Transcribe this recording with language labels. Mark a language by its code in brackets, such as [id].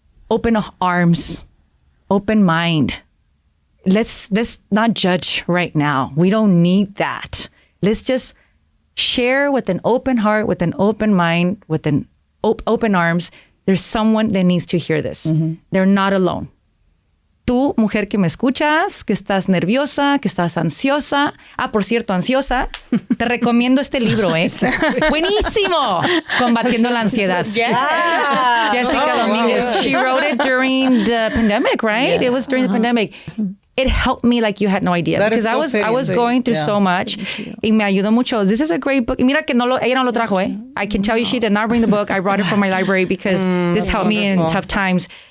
[en] Open arms. Open mind. Let's not judge right now. We don't need that. Let's just share with an open heart, with an open mind, with an open arms. There's someone that needs to hear this. They're not alone. [es] Tú, mujer que me escuchas, que estás nerviosa, que estás ansiosa. Por cierto, ansiosa. Te recomiendo este libro, ¿eh? Buenísimo. Combatiendo la ansiedad. Jessica Dominguez. [en] She wrote it during the pandemic, right? It was during the pandemic. It helped me like you had no idea. That because I was going through so much. [es] Y me ayudó mucho. [en] This is a great book. [es] Y mira que ella no lo trajo, ¿eh? [en] I can tell you she did not bring the book. I brought it from my library because this helped me in tough times.